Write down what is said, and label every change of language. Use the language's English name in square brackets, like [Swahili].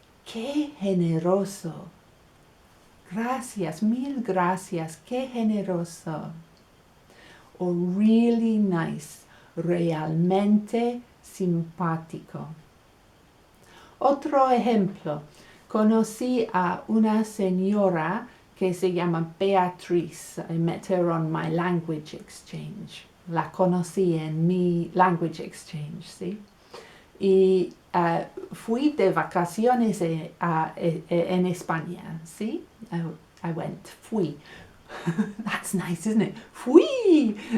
[Spanish] qué generoso. Gracias, mil gracias, qué generoso. [English] O really nice, [Spanish] realmente simpático. Otro ejemplo, conocí a una señora que se llama Beatriz. [English] I met her on my language exchange. [Spanish] La conocí en mi language exchange, ¿sí? Y fui de vacaciones en España, ¿sí? [English] I went, fui. That's nice, isn't it? Fui.